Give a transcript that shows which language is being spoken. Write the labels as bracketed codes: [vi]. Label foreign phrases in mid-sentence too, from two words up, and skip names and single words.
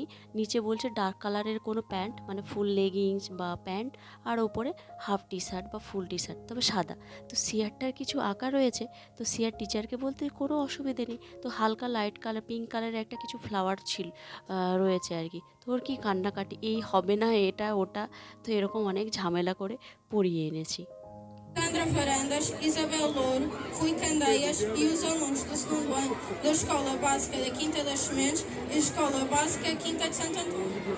[bn] নিচে বলছে ডার্ক কালারের কোনো প্যান্ট, মানে [en] full leggings [bn] বা প্যান্ট, আর ওপরে [en] half T-shirt [bn] বা [en] full T-shirt, [bn] তবে সাদা। তো সিয়ারটার কিছু আঁকা রয়েছে, তো সিয়ার টিচারকে বলতে কোনো অসুবিধে নেই। তো হালকা [en] light colour, [bn] পিঙ্ক কালারের একটা কিছু ফ্লাওয়ার রয়েছে আর কি। তো ওর কি কান্নাকাটি, এই হবে না এটা ওটা, তো এরকম অনেক ঝামেলা করে পরিয়ে এনেছি। [pt] Sandra Farandas, Isabel Louro, Rui Candeias e os alunos do segundo ano da Escola Básica da Quinta das Sementes e Escola Básica Quinta de Santo Antônio.